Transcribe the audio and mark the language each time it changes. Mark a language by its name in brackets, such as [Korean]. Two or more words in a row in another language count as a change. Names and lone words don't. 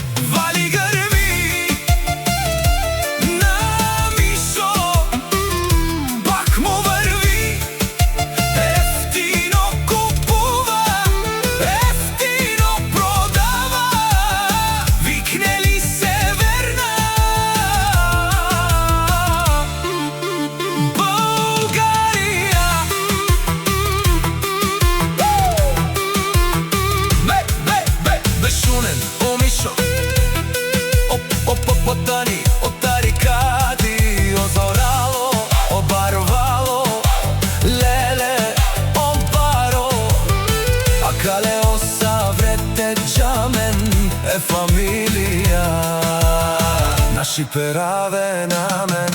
[Bulgarian] Вали грми на Мишо, пак му врви ефтино купува, ефтино продава, викнели се верна Българија. [Romany] Бешунен, о Мишо, о Потани, о Тарикати, о Зорало, о Барвало, леле, о Баро, а кале о Саврете џамен е фамилија, наши пераве на мен.